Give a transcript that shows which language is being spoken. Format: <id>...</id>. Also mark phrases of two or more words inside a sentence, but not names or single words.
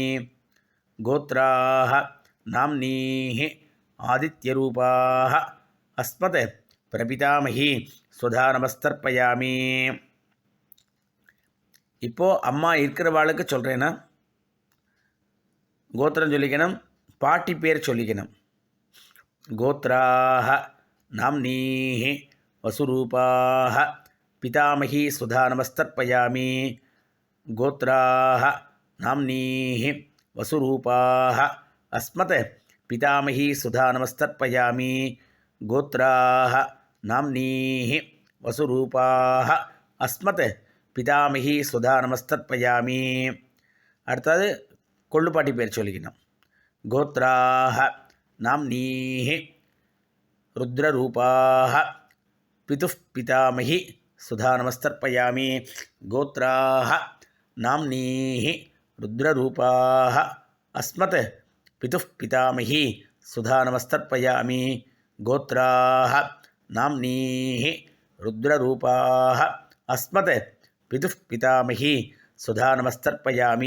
<sa>गोत्राः नाम्नीः आदित्यरूपाः अस्मत् प्रपितामही स्वधा नमस्तर्पयामि.</sa> <ta>இப்போது அம்மா இருக்கிறவாளுக்கு சொல்கிறேன்னா கோத்திரம் சொல்லிக்கணும், பாட்டி பேர் சொல்லிக்கணும்.</ta> <sa>गोत्राः नाम्नीः वसुरूपाः पितामही सुधा नमस्तर्पयामि गोत्राः नाम्नीः वसुरूपाः अस्मत् पितामही सुधा नमस्तर्पयामि गोत्राः नाम्नीः वसुरूपाः अस्मत् पितामही सुधा नमस्तर्पयामि</sa> <ta>அடுத்தது கொள்ளுப்பாட்டி பேர் சொல்லிக்கணும்</ta> <sa>गोत्राः नाम्नीः रुद्ररूपाः पितुः पितामही स्वधा नमस्तर्पयामि गोत्राः नाम्नीः रुद्ररूपाः अस्मत् पितुः पितामही स्वधा नमस्तर्पयामि गोत्राः नाम्नीः रुद्ररूपाः अस्मत् पितुः पितामही स्वधा नमस्तर्पयामि.</sa>